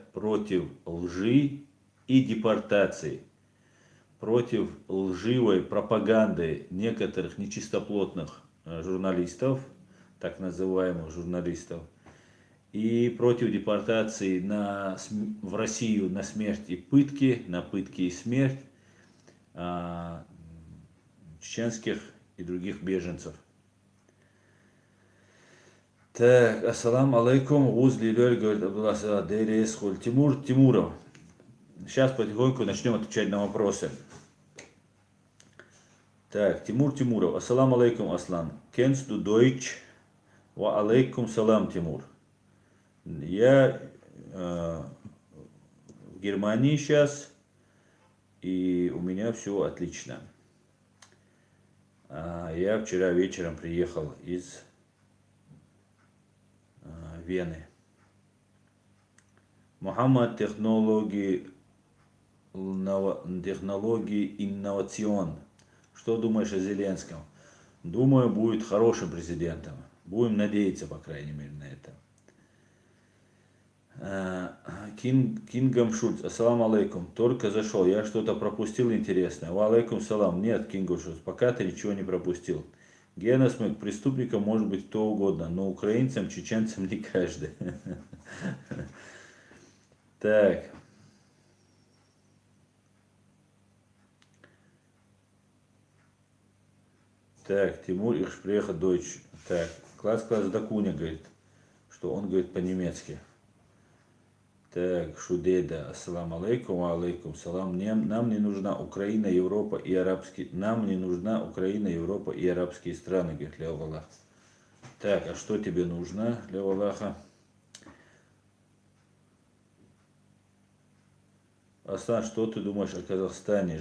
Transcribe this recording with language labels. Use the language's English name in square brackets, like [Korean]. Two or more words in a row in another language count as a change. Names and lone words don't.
[Russian] против лжи и депортации, против лживой пропаганды некоторых нечистоплотных журналистов, так называемых журналистов, и против депортации в Россию на смерть и пытки, на пытки и смерть чеченских и других беженцев. Так, [Arabic] السلام عليكم, Узли Лёль, [Russian] говорит Абдулла Дерес Хуль Тимуров. Сейчас потихоньку начнем отвечать на вопросы. Так, Тимуров. [Arabic] السلام عليكم, Аслан. [German] Kennst du Deutsch? [Arabic] وعليكم السلام, [Russian] Тимур. Я в Германии сейчас, и у меня все отлично. Я вчера вечером приехал из Вены. Мухаммад технологии инновацион. Что думаешь о Зеленском? Думаю, будет хорошим президентом. Будем надеяться, по крайней мере, на это. Кингам Шульц, [Arabic] السلام عليكم. [Russian] Только зашел, я что-то пропустил интересное. [Arabic] وعليكم السلام. [Russian] Нет, Кингам Шульц, пока ты ничего не пропустил. Гена Смык, преступником может быть кто угодно, но украинцам, чеченцам не каждый. Так. Так, Тимур [German] Ich spreche Deutsch. [Russian] Так, класс Дакуня говорит, что он говорит по-немецки. Так, [Arabic] Шудеда, السلام عليكم, عليكم السلام. [Russian] Нам не нужна Украина, Европа и арабские. Нам не нужна Украина, Европа и арабские страны, говорит Лео Аллах. Так, а что тебе нужно, Лео Аллаха? Асан, что ты думаешь о Казахстане?